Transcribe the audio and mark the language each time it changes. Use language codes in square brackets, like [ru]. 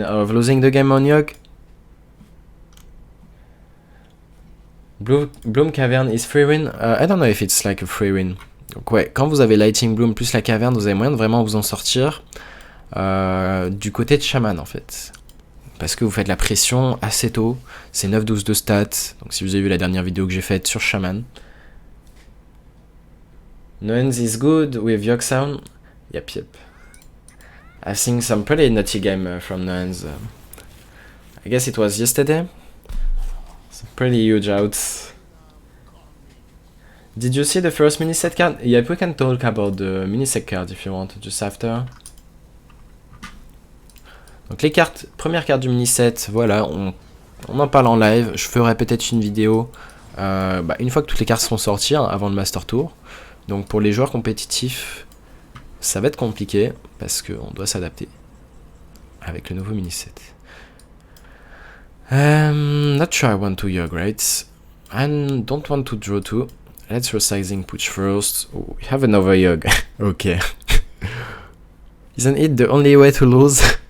[en] Of losing the game on Yogg? Bloom Cavern is free win? I don't know if it's like a free win. [fr] Donc ouais, quand vous avez Lighting Bloom plus la caverne, vous avez moyen de vraiment vous en sortir du côté de Shaman en fait. Parce que vous faites la pression assez tôt, c'est 9-12 de stats, donc si vous avez vu la dernière vidéo que j'ai faite sur Shaman. [en] Nuance is good with Yogg Sound? Yep. I think some pretty nutty game from Nuance. I guess it was yesterday? Some pretty huge outs. Did you see the first mini set card? Yeah, we can talk about the mini set card if you want, just after. [fr] Donc les cartes, première carte du mini set, voilà, on en parle en live. Je ferai peut-être une vidéo une fois que toutes les cartes seront sorties, hein, avant le Master Tour. Donc pour les joueurs compétitifs, ça va être compliqué parce qu'on doit s'adapter avec le nouveau mini set. [en] Not sure I want to Yogg, right? I don't want to draw two. Let's resizing push first. Oh, we have another Yogg. Okay. Isn't it the only way to lose?